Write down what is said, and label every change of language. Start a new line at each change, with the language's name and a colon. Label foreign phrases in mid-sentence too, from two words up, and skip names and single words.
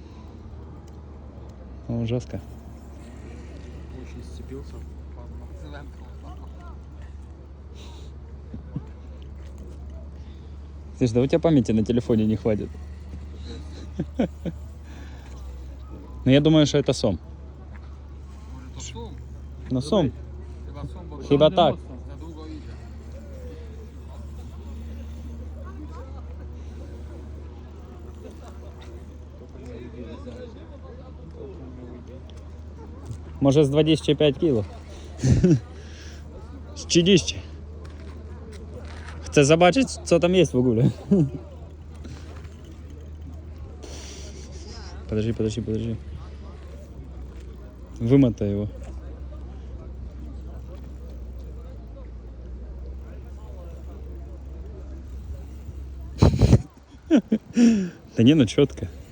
Russian: О, жестко. включился. Слышь, да у тебя памяти на телефоне не хватит. Но я думаю, что это сом.
Polish: No сом. Chyba tak. Może z 25 kg. Z 30. Chcę zobaczyć, co tam jest w ogóle.
Russian: Подожди. Вымотай его. Да не, ну четко.